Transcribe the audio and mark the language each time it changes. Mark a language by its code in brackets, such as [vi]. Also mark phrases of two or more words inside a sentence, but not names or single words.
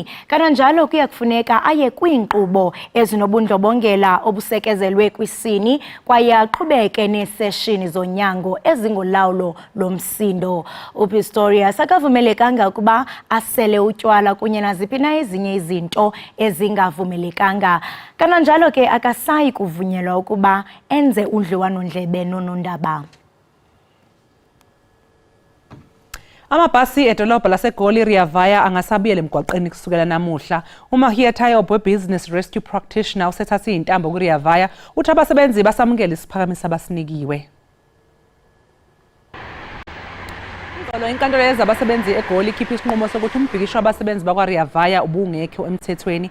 [xh] Kananjalo kuya kufuneka aye kwiinkqubo ezinobundlobongela obusekezelwe kwisini kwaye aqhubeke neeseshini zonyango ezingolawulo lomsindo. uPistorius akavumelekanga ukuba asele utywala kunye naziphi na ezinye izinto ezingavumelekanga. Kananjalo ke akasayi kuvunyelwa ukuba enze udliwano-ndlebe nonondaba. [zu] Amabhasi edolobha laseGoli Rea Vaya angasabuyela emgwaqeni kusukela namuhla. Ekhaya [en] business rescue practitioner [zu] usethathe intambo kuRea Vaya uthi abasebenzi basamukela isiphakamiso abasinikiwe. Inkantolo yezabasebenzi eGoli ikhipha isinqumo sokuthi umbhikisho wabasebenzi bakwaRea Vaya ubungekho emthethweni.